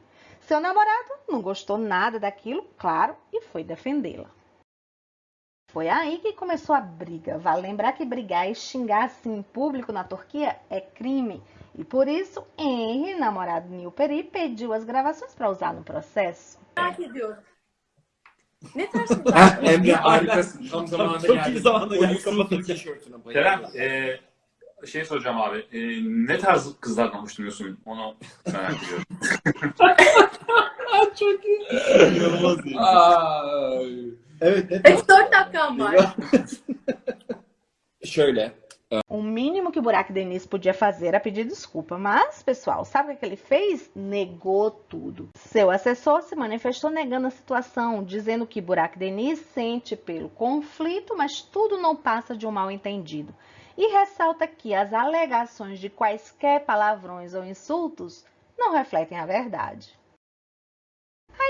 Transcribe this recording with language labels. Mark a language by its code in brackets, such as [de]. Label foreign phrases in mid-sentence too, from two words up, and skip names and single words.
[pt] Seu namorado não gostou nada daquilo, claro, e foi defendê-la. Foi aí que começou a briga. Vale lembrar que brigar e xingar assim em público na Turquia é crime. E por isso, Henry, namorado de Nil Peri, pediu as gravações para usar no processo. [tr] Merak ediyorum. Ne tarz Emre harikasın. Tam zamanında Çok geldin. iyi zamanda O geldi, Yusuf'un kapatırken. tişörtüne Kerem, bayılıyorum. şey soracağım abi. Ne tarz kızlardan hoşlanıyorsun? Onu merak ediyorum. Çok iyi. İnanılmaz iyi. Ay. Evet, ne Evet, 4 dakikam var. Şöyle. [pt] O mínimo que Burak Deniz podia fazer era pedir desculpa, mas, pessoal, sabe o que ele fez? Negou tudo. Seu assessor se manifestou negando a situação, dizendo que Burak Deniz sente pelo conflito, mas tudo não passa de um mal-entendido. E ressalta que as alegações de quaisquer palavrões ou insultos não refletem a verdade.